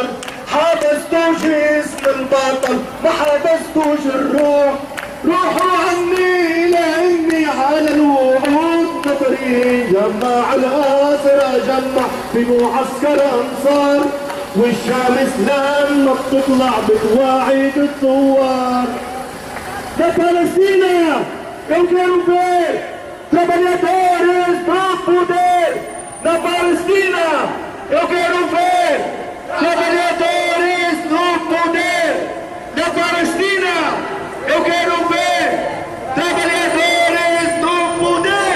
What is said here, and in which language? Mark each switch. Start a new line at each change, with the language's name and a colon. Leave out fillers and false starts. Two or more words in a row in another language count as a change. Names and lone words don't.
Arabic: حبستوش اسم البطل ما حبستوش الروح، روحوا عني لاني على الوعود نطري. جمع الغاصرة جمع في معسكر انصار، والشمس لما بتطلع بتواعد الثوار.
Portuguese: Da Palestina, eu quero ver trabalhadores do poder. Da Palestina, eu quero ver trabalhadores no poder. Da Palestina, eu quero ver trabalhadores no poder.